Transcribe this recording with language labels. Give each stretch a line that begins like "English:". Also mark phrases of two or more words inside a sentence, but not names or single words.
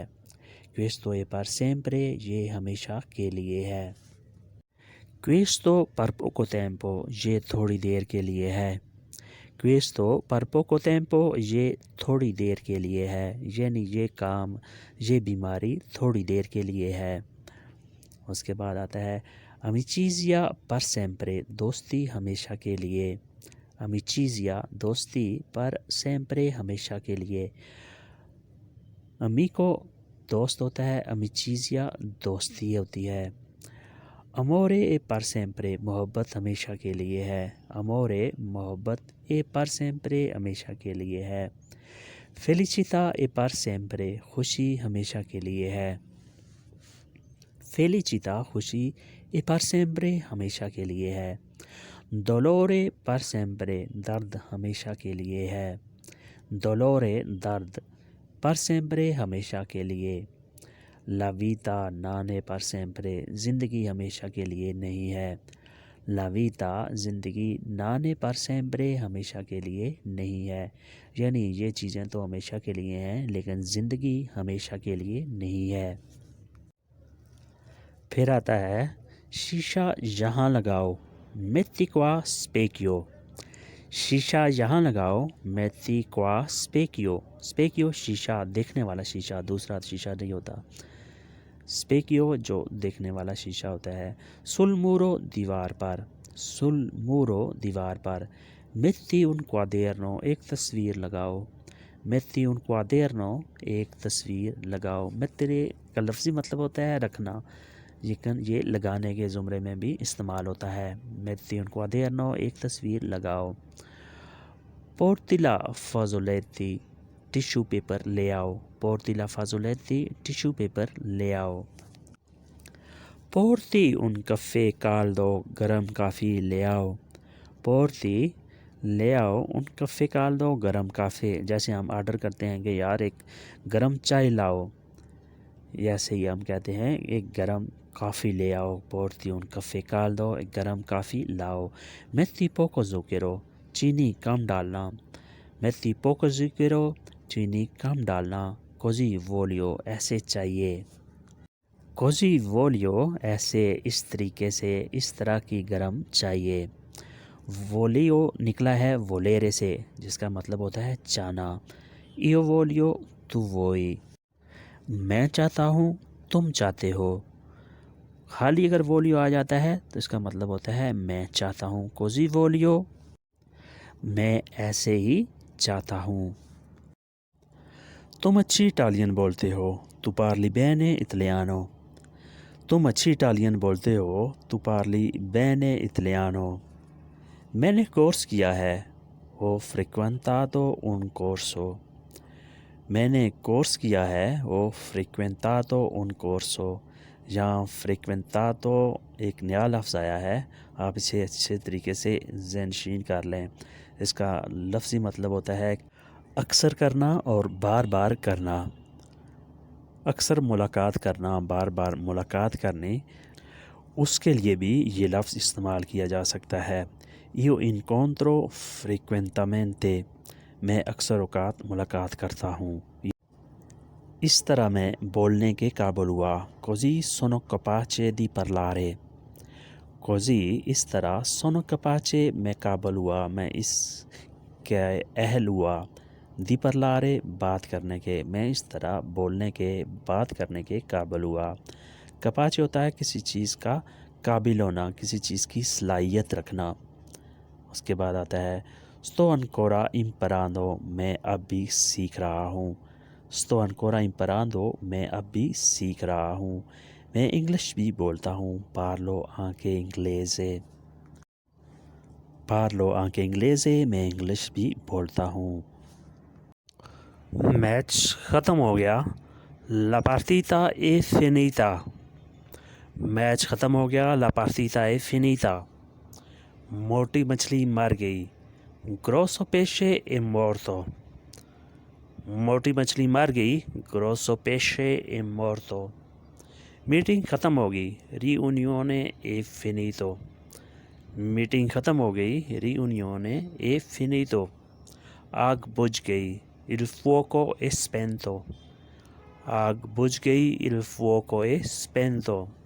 Italian: questo è per sempre,
Urdu: یہ ہمیشہ کے لیے ہے.
Italian: questo per poco tempo,
Urdu: یہ تھوڑی دیر کے لیے ہے.
Italian: questo per poco tempo,
Urdu: یہ تھوڑی دیر کے لیے ہے، یعنی یہ کام، یہ بیماری تھوڑی دیر کے لیے ہے. اس کے بعد آتا ہے
Italian: amicizia per sempre،
Urdu: دوستی ہمیشہ کے لیے، amicizia دوستی،
Italian: per sempre
Urdu: ہمیشہ کے لیے، amico دوست ہوتا ہے، amicizia دوستی ہوتی ہے،
Italian: amore e per sempre
Urdu: محبت ہمیشہ کے لیے ہے، amore محبت،
Italian: e per sempre
Urdu: ہمیشہ کے لیے ہے،
Italian: felicità e per sempre
Urdu: خوشی ہمیشہ کے لیے ہے، felicità خوشی،
Italian: e per sempre
Urdu: ہمیشہ کے لیے ہے،
Italian: dolore per sempre
Urdu: درد ہمیشہ کے لیے ہے، dolore درد،
Italian: per sempre
Urdu: ہمیشہ کے لیے،
Italian: la vita non è per sempre
Urdu: زندگی ہمیشہ کے لیے نہیں ہے،
Italian: la vita
Urdu: زندگی
Italian: non è per sempre
Urdu: ہمیشہ کے لیے نہیں ہے، یعنی یہ چیزیں تو ہمیشہ کے لیے ہیں لیکن زندگی ہمیشہ کے لیے نہیں ہے۔ پھر آتا ہے شیشہ یہاں لگاؤ،
Italian: metti qua specchio،
Urdu: شیشہ یہاں لگاؤ،
Italian: metti qua specchio،
Urdu: specchio شیشہ، دیکھنے والا شیشہ، دوسرا شیشہ نہیں ہوتا، specchio جو دیکھنے والا شیشہ ہوتا ہے،
Italian: sul muro
Urdu: دیوار پر،
Italian: sul muro
Urdu: دیوار پر،
Italian: metti un quaderno
Urdu: ایک تصویر لگاؤ،
Italian: metti un quaderno
Urdu: ایک تصویر لگاؤ، mettere کا لفظی مطلب ہوتا ہے رکھنا، لیکن یہ لگانے کے زمرے میں بھی استعمال ہوتا ہے،
Italian: metti un quaderno
Urdu: ایک تصویر لگاؤ،
Italian: porti la fazzoletti
Urdu: ٹیشو پیپر لے آؤ،
Italian: porti la fazzoletti
Urdu: ٹیشو پیپر لے آؤ،
Italian: porti un caffè caldo
Urdu: گرم کافی لے آؤ، porti لے آؤ
Italian: un caffè caldo
Urdu: گرم کافی، جیسے ہم آرڈر کرتے ہیں کہ یار ایک گرم چائے لاؤ، ایسے ہی ہم کہتے ہیں ایک گرم کافی لے آؤ،
Italian: porti un caffè caldo
Urdu: ایک گرم کافی لاؤ،
Italian: metti poco zucchero چینی
Urdu: کم ڈالنا،
Italian: metti poco zucchero
Urdu: چینی کم ڈالنا،
Italian: così voglio
Urdu: ایسے چاہیے،
Italian: così voglio
Urdu: ایسے، اس طریقے سے، اس طرح کی گرم چاہیے، voglio نکلا ہے volere سے جس کا مطلب ہوتا ہے چاہنا،
Italian: io voglio tu vuoi،
Urdu: میں چاہتا ہوں تم چاہتے ہو، خالی اگر voglio آ جاتا ہے تو اس کا مطلب ہوتا ہے میں چاہتا ہوں،
Italian: così voglio
Urdu: میں ایسے ہی چاہتا ہوں، تم اچھی اٹالین بولتے ہو، تو
Italian: parli bene italiano،
Urdu: تم اچھی اٹالین بولتے ہو، تو
Italian: parli bene italiano،
Urdu: میں نے کورس کیا ہے،
Italian: ho frequentato un corso،
Urdu: میں نے کورس کیا ہے،
Italian: ho frequentato un corso،
Urdu: یہاں frequentato ایک نیا لفظ آیا ہے، آپ اسے اچھے طریقے سے ذہن نشین کر لیں، اس کا لفظی مطلب ہوتا ہے اکثر کرنا اور بار بار کرنا، اکثر ملاقات کرنا، بار بار ملاقات کرنے، اس کے لیے بھی یہ لفظ استعمال کیا جا سکتا ہے،
Italian: io incontro frequentemente
Urdu: میں اکثر اوقات ملاقات کرتا ہوں، اس طرح میں بولنے کے قابل ہوا،
Italian: così sono capace di parlare، così
Urdu: اس طرح
Italian: sono capace
Urdu: میں قابل ہوا، میں اس کے اہل ہوا،
Italian: di parlare
Urdu: بات کرنے کے، میں اس طرح بولنے کے، بات کرنے کے قابل ہوا، capace ہوتا ہے کسی چیز کا قابل ہونا، کسی چیز کی صلاحیت رکھنا، اس کے بعد آتا ہے
Italian: sto ancora imparando
Urdu: میں اب بھی سیکھ رہا ہوں،
Italian: sto ancora imparando
Urdu: میں اب بھی سیکھ رہا ہوں، میں انگلش بھی بولتا ہوں،
Italian: parlo anche inglese، parlo anche inglese
Urdu: میں انگلش بھی بولتا ہوں، میچ ختم ہو گیا،
Italian: la partita è finita،
Urdu: میچ ختم ہو گیا،
Italian: la partita è finita،
Urdu: موٹی مچھلی مر گئی،
Italian: grosso pesce è morto،
Urdu: موٹی مچھلی مر گئی،
Italian: grosso pesce è morto،
Urdu: میٹنگ ختم ہو گئی،
Italian: riunione è finito،
Urdu: میٹنگ ختم ہو گئی،
Italian: riunione è finito،
Urdu: آگ بجھ گئی،
Italian: il fuoco è spento،
Urdu: آگ بجھ گئی،
Italian: il fuoco è spento،